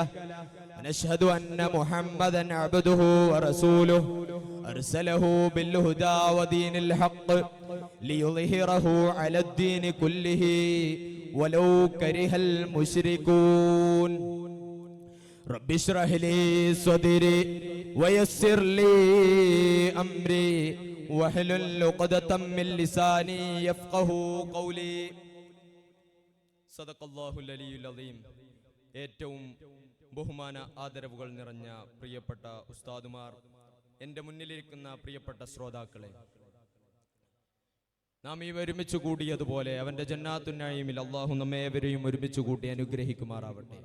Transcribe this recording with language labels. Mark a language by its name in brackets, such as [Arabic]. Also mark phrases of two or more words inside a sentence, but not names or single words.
[Arabic] ونشهد أن محمدا عبده ورسوله أرسله بالهدى ودين الحق ليظهره على الدين كله ولو كره المشركون. رب اشرح لي صدري ويسر لي أمري واحلل عقدة من لساني يفقهوا قولي. صدق الله العلي العظيم. [Malayalam] ഏറ്റവും ബഹുമാന ആദരവുകൾ നിറഞ്ഞ പ്രിയപ്പെട്ട ഉസ്താദുമാർ, എൻ്റെ മുന്നിലിരിക്കുന്ന പ്രിയപ്പെട്ട ശ്രോതാക്കളെ, നാം ഈ ഒരുമിച്ച് കൂടിയതുപോലെ അവന്റെ [Arabic] جنة النعيم [Malayalam] അല്ലാഹു നമ്മെ ഏവരെയും ഒരുമിച്ച് കൂട്ടി അനുഗ്രഹിക്കുമാറാവട്ടെ.